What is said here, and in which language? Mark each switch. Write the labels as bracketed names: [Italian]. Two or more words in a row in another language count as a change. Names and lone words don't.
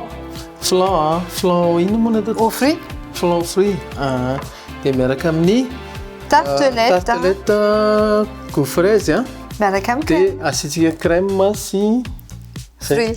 [Malagasy] Flan ino moa natao? [French] Aux fruits. Flan fruit. [Malagasy] Dia miaraka amin'ny [French] Tartelette. goût fraise a. [Malagasy] Miaraka amin'ny Dia asiantsika crème sy [French] Fruit.